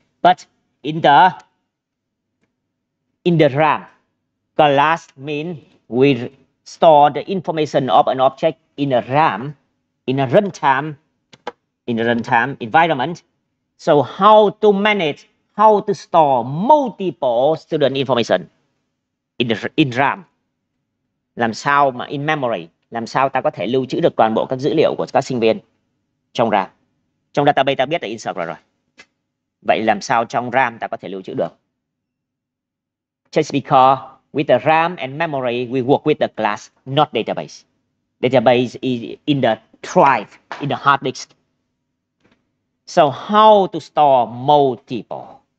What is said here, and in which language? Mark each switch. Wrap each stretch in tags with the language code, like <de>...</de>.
<en>But in the RAM, class means we store the information of an object in a RAM, in a runtime environment. So how to manage, how to store multiple student information in RAM.</en> <vi>Làm sao mà</vi> <en>in memory,</en> <vi>làm sao ta có thể lưu trữ được toàn bộ các dữ liệu của các sinh viên trong RAM. Trong database ta biết là insert rồi. Vậy làm sao trong RAM ta có thể lưu trữ được?</vi> <en>Just because with the RAM and memory we work with the class, not database. Database is in the drive, in the hard disk. So how to store multiple?</en>